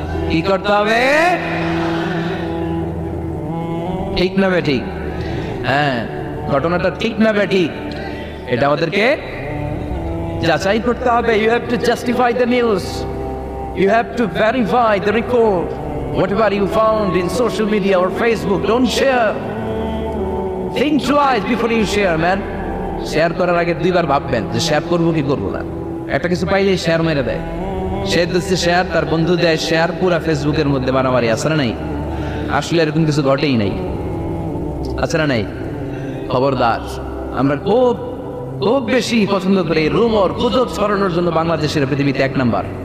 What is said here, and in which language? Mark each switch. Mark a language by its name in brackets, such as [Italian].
[Bangla] কি করতে হবে? ঠিক না বে ঠিক? হ্যাঁ, ঘটনাটা ঠিক না বে ঠিক, এটা আমাদেরকে যাচাই করতে হবে। [English] You have to justify the news, you have to verify the report. Whatever you found in social media or Facebook, don't share. Think twice before you share, man. [Bangla] Share করার আগে 2 বার ভাববেন যে শেয়ার করবো কি করবো না। একটা কিছু পাইলে শেয়ার মেরে দেয়, সে দিচ্ছে শেয়ার, তার বন্ধু দেয় শেয়ার, পুরা ফেসবুকের মধ্যে মারামারি আছে না নাই? আসলে এরকম কিছু ঘটেই নাই, আছে না নাই? খবরদার, আমরা খুব খুব বেশি পছন্দ করি রুমর, গুজব ছড়ানোর জন্য বাংলাদেশের পৃথিবীতে 1 নাম্বার।